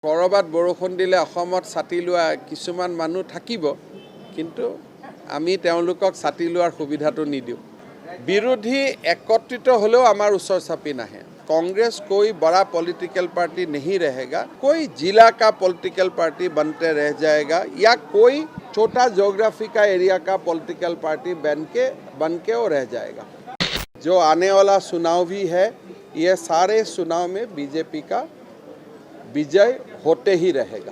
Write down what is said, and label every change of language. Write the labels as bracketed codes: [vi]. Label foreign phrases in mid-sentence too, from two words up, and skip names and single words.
[as] কৰবাত বৰষুণ দিলে অসমত ছাতি লোৱা কিছুমান মানুহ থাকিব, কিন্তু আমি তেওঁলোকক ছাতি লোৱাৰ সুবিধাটো নিদিওঁ। বিৰোধী একত্ৰিত হ'লেও আমাৰ ওচৰ চাপি নাহে। [hi] कांग्रेस कोई बड़ा [en] political party [hi] नहीं रहेगा, कोई जिला का [en] political party [hi] बनते रह जाएगा या कोई छोटा ज्योग्राफी का एरिया का [en] political party [hi] बन के वो रह जाएगा। जो आने वाला चुनाव भी है, ये सारे चुनाव में बीजेपी का विजय होते ही रहेगा।